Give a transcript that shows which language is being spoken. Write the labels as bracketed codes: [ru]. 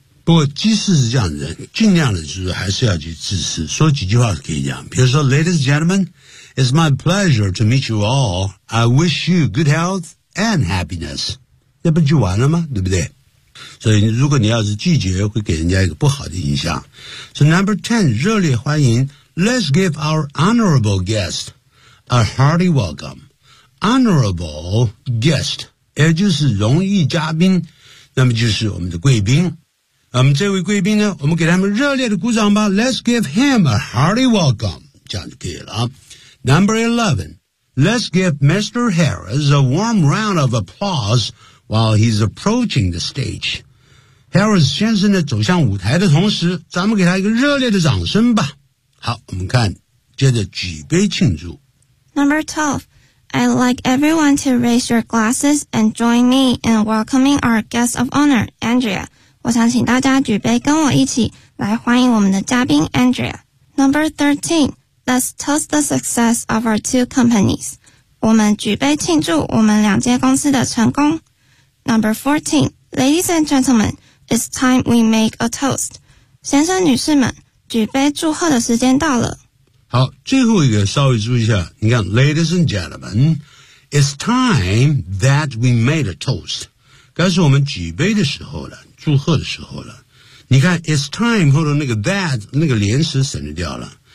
[zh] 不过即使是这样的人尽量的就是还是要去致辞说几句话可以讲。比如说 [en] Ladies and gentlemen, it's my pleasure to meet you all. I wish you good health and happiness. [zh] 那不就完了吗对不对所以如果你要是拒绝会给人家一个不好的印象 [en] So number 10 [zh] 热烈欢迎 [en] Let's give our honorable guest a hearty welcome Honorable guest [zh] 也就是荣誉嘉宾那么就是我们的贵宾我们这位贵宾呢我们给他们热烈的鼓掌吧 [en] Let's give him a hearty welcome [zh] 这样就可以了 [en] Number 11 Let's give Mr. Harris a warm round of applauseWhile he's approaching the stage, Harris [zh] 先生呢走向舞台的同时，咱们给他一个热烈的掌声吧。好，我们看，接着举杯庆祝。 [en] Number 12, I'd like everyone to raise your glasses and join me in welcoming our guest of honor, Andrea. [zh] 我想请大家举杯跟我一起来欢迎我们的嘉宾 Andrea. [en] Number 13, let's toast the success of our two companies. [zh] 我们举杯庆祝我们两间公司的成功。 [en] Number 14, ladies and gentlemen, it's time we make a toast. [zh] 先生女士们举杯祝贺的时间到了。好最后一个稍微注意一下你看 [en] ladies and gentlemen, it's time that we made a toast. [zh] 该是我们举杯的时候了祝贺的时候了。你看 [en] it's time, [zh] 后头那个 that, 那个连词省略掉了。